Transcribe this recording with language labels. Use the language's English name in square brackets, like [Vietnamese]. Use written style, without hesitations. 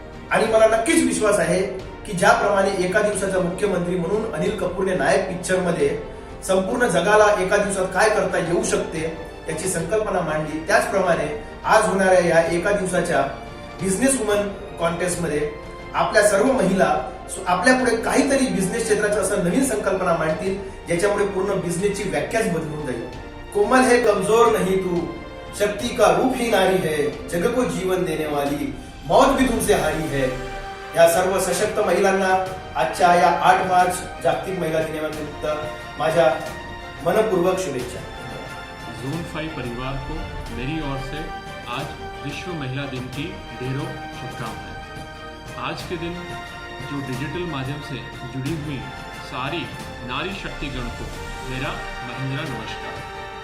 [Marathi] आणि मला नक्कीच विश्वास आहे की ज्याप्रमाणे एका दिवसाचा मुख्यमंत्री म्हणून अनिल कपूरने नायक पिक्चर मध्ये संपूर्ण जगाला एका दिवसात काय करता येऊ शकते याची संकल्पना मांडली, त्याचप्रमाणे आज होणाऱ्या या एका दिवसाच्या बिझनेस वुमन कॉन्टेस्ट मध्ये आपल्या सर्व महिला आपल्या पुढे काहीतरी बिझनेस क्षेत्राची असं नवीन संकल्पना मांडतील ज्याच्यामुळे पूर्ण बिझनेसची व्याख्याच बदलून जाईल। [Hindi] कोमल है कमजोर नहीं तू, शक्ति का रूप ही नारी है, जग को जीवन देने वाली, मौत भी तुमसे हारी है। [Marathi] या सर्व सशक्त महिलांना आजच्या या 8 मार्च जागतिक महिला दिनानिमित्त माझ्या मनपूर्वक शुभेच्छा। [Hindi] जोन 5 परिवार को मेरी ओर से आज विश्व महिला दिन की ढेरों शुभकामनाएं। आज के दिन जो डिजिटल माध्यम से जुड़ी हुई सारी नारी शक्तिगण को मेरा महिंद्रा नमस्कार।